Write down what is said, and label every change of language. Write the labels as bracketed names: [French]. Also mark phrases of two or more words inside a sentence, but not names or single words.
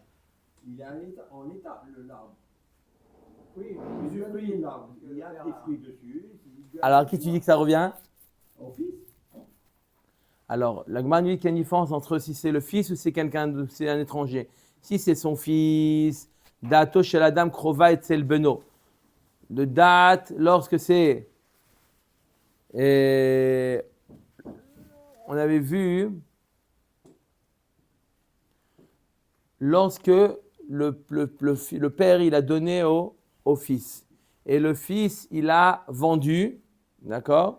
[French] Il est en état, l'arbre. Oui, l'arbre. Il y a des fruits dessus. Alors, qui tu dis que ça revient? Au fils. Alors, la Gemara dit qu'il y a une différence entre si c'est le fils ou c'est un étranger. Si c'est son fils, [Hebrew] דעתו של אדם קרובה אצל בנו. [French] De date, lorsque c'est... on avait vu... Lorsque le père il a donné au fils et le fils il a vendu, d'accord?